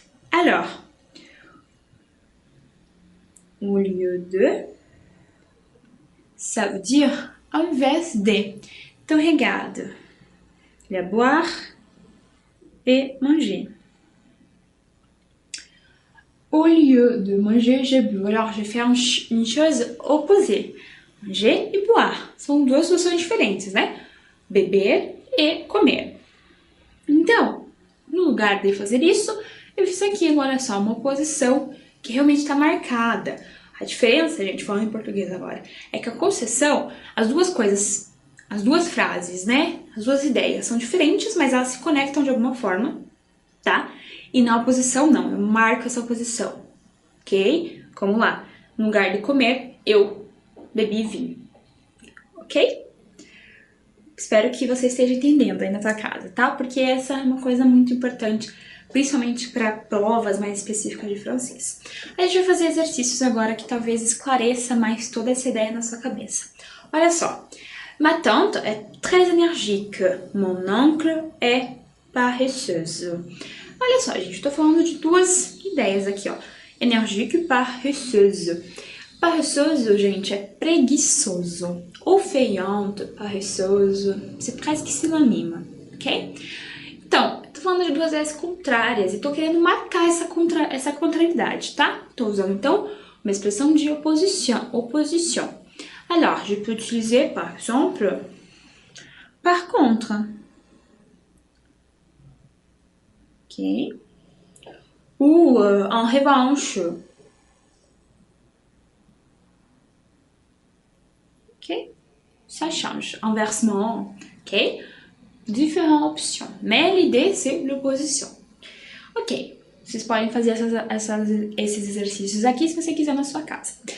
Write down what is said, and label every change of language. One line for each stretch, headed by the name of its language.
French: Alors, au lieu de, ça veut dire
Portuguese: en vez de.
French: Donc, regarde. Il y a boire et manger. Au lieu de manger, je bu. Alors, je fais une chose opposée. Manger e boire.
Portuguese: São duas situações diferentes, né? Beber e comer. Então, no lugar de fazer isso, eu fiz aqui, olha só, uma oposição que realmente está marcada. A diferença, gente, falando em português agora, é que a concessão, as duas coisas, as duas frases, né? As duas ideias são diferentes, mas elas se conectam de alguma forma, tá? E na oposição, não, eu marco essa oposição, ok? Como lá, no lugar de comer, eu bebi vinho, ok? Espero que você esteja entendendo aí na sua casa, tá? Porque essa é uma coisa muito importante, principalmente para provas mais específicas de francês. A gente vai fazer exercícios agora que talvez esclareça mais toda essa ideia na sua cabeça. Olha só.
French: Ma tante est très énergique. Mon oncle est paresseuse.
Portuguese: Olha só, gente, tô falando de duas ideias aqui, ó.
French: Énergique e paresseuse.
Portuguese: Paresseuse, gente, é preguiçoso.
French: Ou feiante, paresseuse, c'est presque synonyme, ok?
Portuguese: Então, tô falando de duas ideias contrárias e tô querendo marcar essa contrariedade, tá? Tô usando, então, uma expressão de oposição.
French: Alors, je peux utiliser, par exemple, par contre. Ok? Ou en revanche. Ok? Ça change. Inversement. Ok? Différentes options. Mais l'idée, c'est l'opposition. Ok.
Portuguese: Vocês podem fazer esses exercícios aqui se você quiser na sua casa.